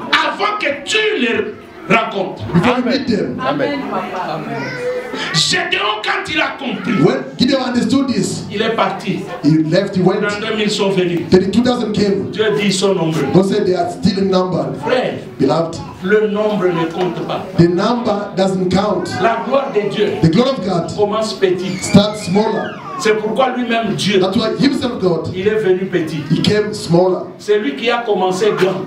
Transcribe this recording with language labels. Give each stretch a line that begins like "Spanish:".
French: avant que tu les rencontres.
English: Before you meet them.
French: Amen. Gédéon, quand il a compris,
English: when Gideon understood this,
French: il est parti.
English: He left, he went.
French: 32 000 sont venus.
English: 32,000 came.
French: Dieu dit ils sont nombreux.
English: God said they are still in number.
French: Frère,
English: beloved,
French: le nombre ne compte pas.
English: The number doesn't count.
French: La gloire de Dieu,
English: the glory of God,
French: commence petit.
English: Start smaller.
French: C'est pourquoi lui-même Dieu,
English: that's why himself God,
French: il est venu petit.
English: He came smaller.
French: C'est lui qui a commencé grand.